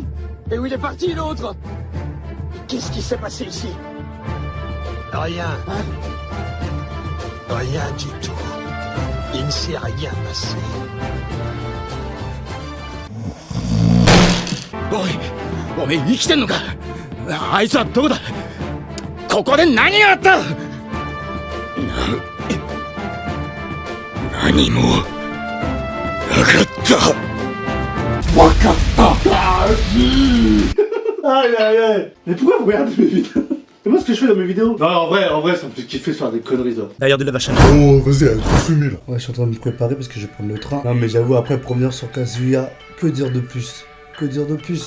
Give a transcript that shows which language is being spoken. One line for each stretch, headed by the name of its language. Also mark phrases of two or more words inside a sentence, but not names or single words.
French: Et où il est parti l'autre? Qu'est-ce qui s'est passé ici? Rien. Hein? Rien du tout. Il ne s'est rien passé. Oh, mais il est encore là?
Japanese: あいつはどこだ? ここで何があった? 何も分かった分かった
French: Aïe aïe aïe. Mais pourquoi vous regardez mes vidéos? C'est moi ce que je fais dans mes vidéos? Non, en vrai, ça me fait kiffer de faire des conneries, toi. D'ailleurs de la vache à Oh, vas-y, arrête de fumer là. Ouais, je suis en train de me préparer parce que je vais prendre le train. Non, mais j'avoue, après, pour venir sur Kazuya, que dire de plus? Que dire de plus?